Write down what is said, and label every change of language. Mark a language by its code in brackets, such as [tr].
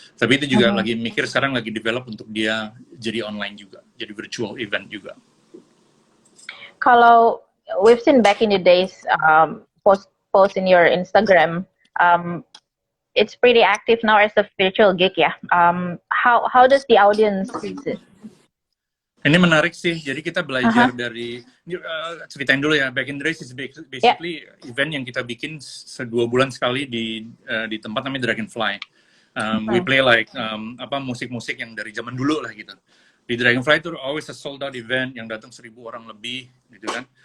[id] Tapi itu juga lagi mikir sekarang, lagi develop untuk dia jadi online juga, jadi virtual event juga. [en] Kalau we've seen back in the days, post in your Instagram, it's pretty active now as a virtual gig ya. How does the audience see it? [id] Ini menarik sih. Jadi kita belajar dari ceritain dulu ya. [en] Back in the days is basically [id] event yang kita bikin 2 bulan sekali di tempat namanya Dragonfly. We play like musik-musik yang dari zaman dulu lah gitu. Di Dragonfly itu [en] always a sold out event [id] yang datang 1.000 orang lebih gitu kan.